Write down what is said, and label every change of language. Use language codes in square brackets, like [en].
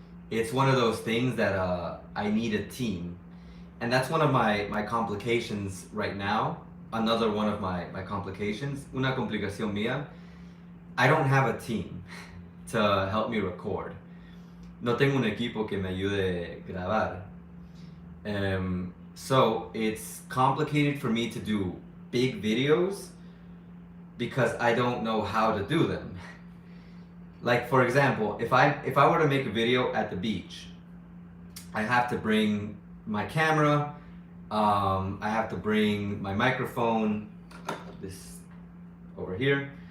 [en] It's one of those things that I need a team. And that's one of my complications right now. Another one of my complications. [es] Una complicación mía. [en] I don't have a team to help me record. [es] No tengo un equipo que me ayude a grabar. [en] So it's complicated for me to do big videos because I don't know how to do them. Like, for example, if I were to make a video at the beach, I have to bring my camera, I have to bring my microphone, this over here.